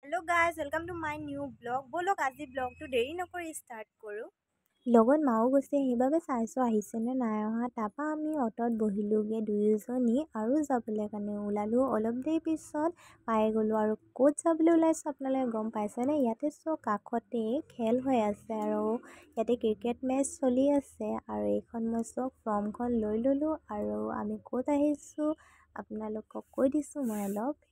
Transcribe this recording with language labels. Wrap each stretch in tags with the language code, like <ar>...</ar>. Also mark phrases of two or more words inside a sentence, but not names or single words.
<en>Hello guys, welcome to my new blog.</en> <as>बोलक আজি ব্লগটো দেৰি নকৰি ষ্টাৰ্ট কৰোঁ। লগত মাও গৈছে সেইবাবে চাইছোঁ আহিছেনে নাই অহা। তাৰপৰা আমি অটত বহিলোঁগৈ দুয়োজনী আৰু যাবলৈ কাৰণে ওলালোঁ। অলপ দেৰি পিছত পাই গ'লোঁ আৰু ক'ত যাবলৈ ওলাইছোঁ আপোনালোকে গম পাইছেনে? ইয়াতে চোৱা কাষতে খেল হৈ আছে আৰু ইয়াতে ক্ৰিকেট মেচ চলি আছে আৰু এইখন মই চোৱা ফৰ্মখন লৈ ল'লোঁ আৰু আমি ক'ত আহিছোঁ আপোনালোকক কৈ দিছোঁ মই অলপ।</as>